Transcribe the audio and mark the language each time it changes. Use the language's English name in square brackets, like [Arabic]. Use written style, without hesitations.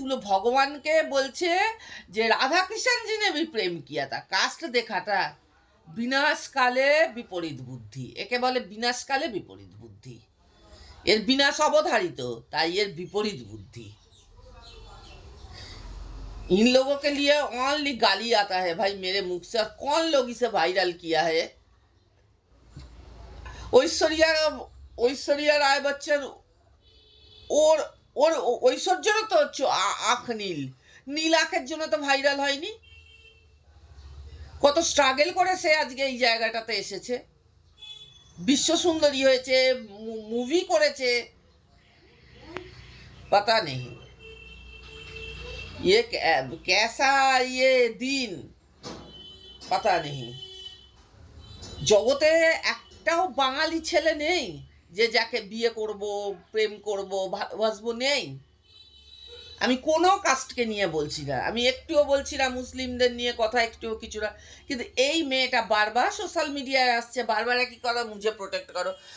[Bangla] ভগবানকে বলছে যে রাধা কৃষ্ণ জি [Hindi] ने भी [Bangla] প্রেম [Hindi] কিয়া था। [Bangla] কাস্ট দেখাটা বিনাশকালে বিপরীত বুদ্ধি, একে বলে বিনাশকালে বিপরীত বুদ্ধি। এর বিনাশ অবধারিত, তাই এর বিপরীত বুদ্ধি। [Hindi] इन लोगों के लिए ओनली गाली आता है भाई मेरे मुख से, और कौन लोग इसे वायरल किया है? [Bangla] ঐশ্বরিয়া রায় বচ্চন, ওর ওর ঐশ্বর্যেরও তো আখ নীল আখের জন্য তো ভাইরাল হয়নি। কত স্ট্রাগল করে সে আজকে এই জায়গাটাতে এসেছে, বিশ্ব সুন্দরী হয়েছে, মুভি করেছে। [Hindi] पता नहीं ये कैसा ये दिन, पता नहीं। [Bangla] জগতে একটাও বাঙালি ছেলে নেই যে যাকে বিয়ে করব, প্রেম করব, ভালোবাসবো, নেই। আমি কোনো কাস্টকে নিয়ে বলছি না, আমি একটুও বলছি না মুসলিমদের নিয়ে কথা, একটুও কিছু না। কিন্তু এই মেয়েটা বারবার সোশ্যাল মিডিয়ায় আসছে, বারবার কি করো, মুঝে প্রোটেক্ট করো।